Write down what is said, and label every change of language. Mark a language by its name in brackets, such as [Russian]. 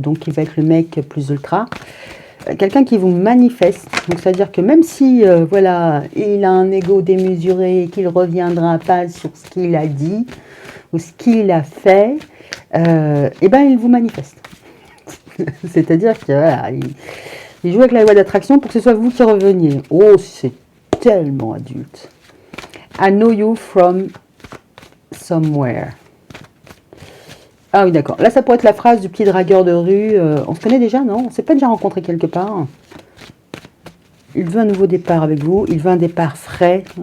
[French] Donc, il va être le mec plus ultra. Quelqu'un qui vous manifeste, donc c'est-à-dire que même si, voilà, il a un ego démesuré et qu'il ne reviendra pas sur ce qu'il a dit ou ce qu'il a fait, eh ben il vous manifeste. C'est-à-dire que voilà, il joue avec la loi d'attraction pour que ce soit vous qui reveniez. Oh, c'est tellement adulte. [English] I know you from somewhere. [French] Ah oui, d'accord. Là, ça pourrait être la phrase du petit dragueur de rue. On se connaît déjà, non? On s'est pas déjà rencontré quelque part? Il veut un nouveau départ avec vous. Il veut un départ frais.